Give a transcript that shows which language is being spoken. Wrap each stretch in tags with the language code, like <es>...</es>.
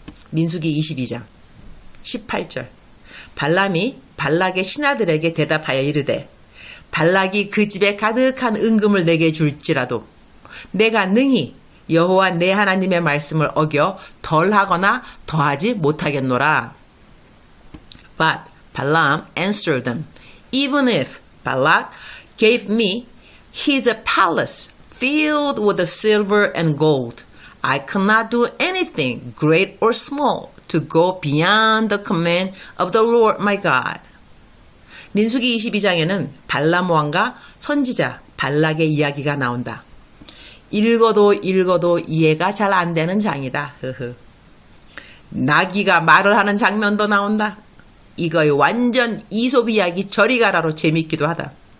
<ko>민수기 22장 18절. 발람이 발락의 신하들에게 대답하여 이르되 발락이 그 집에 가득한 은금을 내게 줄지라도 내가 능히 여호와 내 하나님의 말씀을 어겨 덜하거나 더하지 못하겠노라.</ko> <en>But Balaam answered them, Even if Balak gave me his palace filled with silver and gold, I cannot do anything great or small to go beyond the command of the Lord my God.</en> <ko>민수기 22장에는 발람 왕과 선지자 발락의 이야기가 나온다. 읽어도 이해가 잘 안 되는 장이다. 나귀가 말을 하는 장면도 나온다. 이거의 완전 이솝 이야기 저리 가라로 재밌기도 하다.</ko>